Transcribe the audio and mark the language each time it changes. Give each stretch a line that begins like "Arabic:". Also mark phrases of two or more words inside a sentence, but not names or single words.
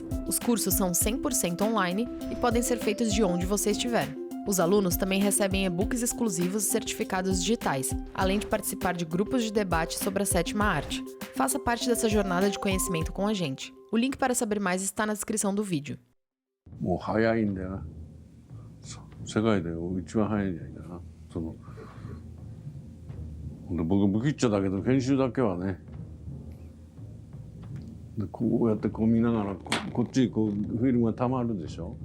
Portuguese: Os cursos são 100% online e podem ser feitos de onde você estiver. Os alunos também recebem e-books exclusivos e certificados digitais, além de participar de grupos de debate sobre a sétima arte. Faça parte dessa jornada de conhecimento com a gente. O link para saber mais está na descrição do vídeo.
Japanese: もう早いんだよな。世界で一番早いんじゃないかな。僕不吉祥だけど編集だけはね。でこうやってこう見ながらこっちにこうフィルムが溜まるでしょ。